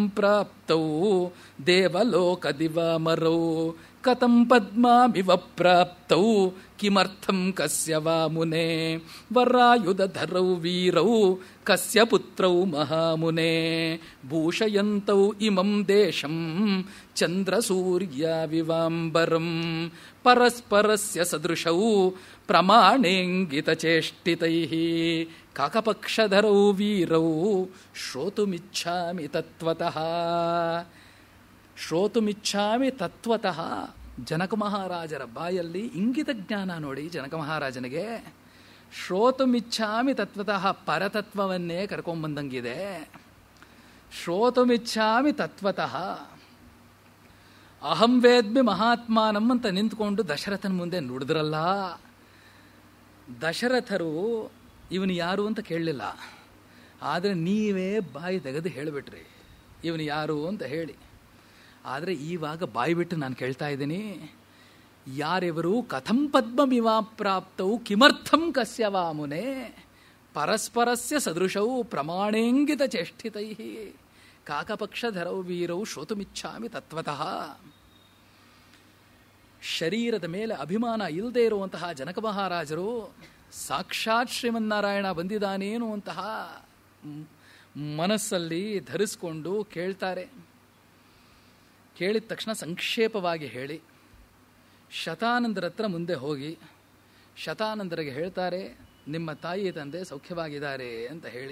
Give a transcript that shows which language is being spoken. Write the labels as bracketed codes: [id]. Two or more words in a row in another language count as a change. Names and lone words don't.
[sa] ಪ್ರಾಪ್ತೌ ದೇವಲೋಕ ದಿವಾಮರೌ ಕಥಂ ಪದ್ಮಾಮಿವ ಪ್ರಾಪ್ತೌ ಕಿಮರ್ಥಂ ಕಸ್ಯ ವಾ ಮುನೇ ವರಾಯುಧಧರೌ ವೀರೌ ಕಸ್ಯ ಪುತ್ರೌ ಮಹಾಮುನೇ ಭೂಷಯಂತೌ ಇಮಂ ದೇಶಂ ಚಂದ್ರಸೂರ್ಯಾವಿವಾಂಬರಂ ಪರಸ್ಪರಸ್ಯ ಸದೃಶೌ ಪ್ರಮಾಣೇಂಗಿತಚೇಷ್ಟಿತೈಃ ಕಾಕಪಕ್ಷಧರೌ ವೀರೌ ಶ್ರೋತುಮಿಚ್ಛಾಮಿ ತತ್ವತಃ. ಶ್ರೋತುಮಿಚ್ಛಾಮಿ ತತ್ವತಃ. [kn] ಜನಕ ಮಹಾರಾಜರ ಬಾಯಲ್ಲಿ ಇಂಗಿತ ಜ್ಞಾನ ನೋಡಿ. ಜನಕ ಮಹಾರಾಜನಿಗೆ [sa] ಶ್ರೋತುಮಿಚ್ಛಾಮಿ ತತ್ವತಃ [kn] ಪರತತ್ವವನ್ನೇ ಕರ್ಕೊಂಡ್ಬಂದಂಗಿದೆ. [sa] ಶ್ರೋತುಮಿಚ್ಛಾಮಿ ತತ್ವತಃ. ಅಹಂ ವೇದ್ಮಿ ಮಹಾತ್ಮಾನಂ [kn] ಅಂತ ನಿಂತ್ಕೊಂಡು ದಶರಥನ ಮುಂದೆ ನುಡಿದ್ರಲ್ಲ. ದಶರಥರು ಇವನು ಯಾರು ಅಂತ ಕೇಳಲಿಲ್ಲ, ಆದರೆ ನೀವೇ ಬಾಯಿ ತೆಗೆದು ಹೇಳಿಬಿಟ್ರಿ ಇವನು ಯಾರು ಅಂತ ಹೇಳಿ. ಆದರೆ ಈವಾಗ ಬಾಯಿ ಬಿಟ್ಟು ನಾನು ಕೇಳ್ತಾ ಇದ್ದೀನಿ, ಯಾರಿವರು [sa] ಕಥಂ ಪದ್ಮಮಿವಾ ಪ್ರಾಪ್ತೌ ಕಿಮರ್ಥಂ ಕಸ್ಯ ವಾ ಮುನೇ ಪರಸ್ಪರಸ್ಯ ಸದೃಶೌ ಪ್ರಮಾಣೇಂಗಿತ ಚೇಷ್ಟಿತೈ ಕಾಕಪಕ್ಷಧರೌ ವೀರೌ ಶ್ರೋತುಮಿಚ್ಛಾಮಿ ತತ್ವತಃ. [kn] ಶರೀರದ ಮೇಲೆ ಅಭಿಮಾನ ಇಲ್ಲದೆ ಇರುವಂತಹ ಜನಕ ಮಹಾರಾಜರು ಸಾಕ್ಷಾತ್ ಶ್ರೀಮನ್ನಾರಾಯಣ ಬಂದಿದ್ದಾನೇನು ಅಂತಹ ಮನಸ್ಸಲ್ಲಿ ಧರಿಸ್ಕೊಂಡು ಕೇಳ್ತಾರೆ. ಕೇಳಿದ ತಕ್ಷಣ ಸಂಕ್ಷೇಪವಾಗಿ ಹೇಳಿ ಶತಾನಂದರ ಹತ್ರ ಮುಂದೆ ಹೋಗಿ ಶತಾನಂದರಿಗೆ ಹೇಳ್ತಾರೆ, ನಿಮ್ಮ ತಾಯಿ ತಂದೆ ಸೌಖ್ಯವಾಗಿದ್ದಾರೆ ಅಂತ ಹೇಳಿ.